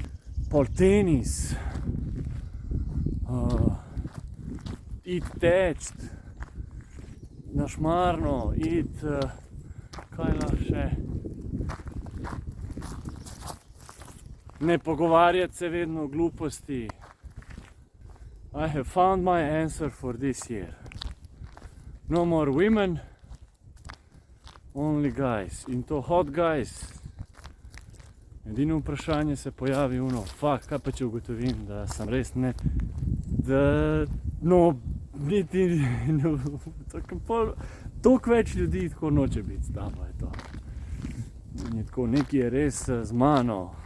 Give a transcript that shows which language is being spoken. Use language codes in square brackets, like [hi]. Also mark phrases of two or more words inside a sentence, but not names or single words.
[sl] Pol tenis. Iti teč. Na šmarno, iti, kaj lahko še. Ne pogovarjati se vedno o gluposti. [en] I have found my answer for this year. No more women, only guys. In to hot guys. [sl] Edino vprašanje se pojavi fakt, kaj pa če ugotovim, da sem res ne, da, niti, toliko več ljudi tako noče biti s tabo, je to. In je tako, nekaj je res z mano.